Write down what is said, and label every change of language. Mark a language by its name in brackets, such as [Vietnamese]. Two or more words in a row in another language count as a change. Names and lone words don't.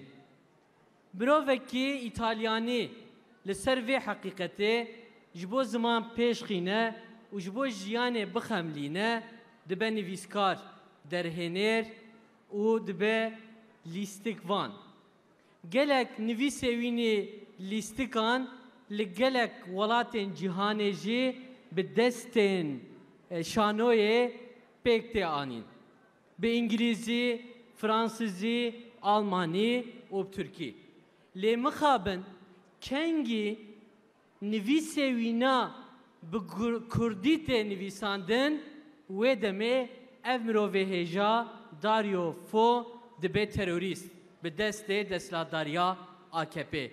[Kurdish] Mirovekî İtalyanî li ser vê heqîqetê ji bo ziman pêş xîne û ji bo jiyanê bixemlîne dibe nivîskar, derhênêr û dibe lîstik van. Gelek nivîsê wînê lîstikan li gelek welatên cîhanê jî bi destên şanoyê pek anin. [Turkish] Be İngilizce, Fransızca, [Kurdish] Almani و Türki. Li mixabin kengi nivîsê wî na bi Kurdî tê nivîsandin wê demê ev mirovê hêja Dario Fo dibe terorîst bi destê desthilatdariya AKP.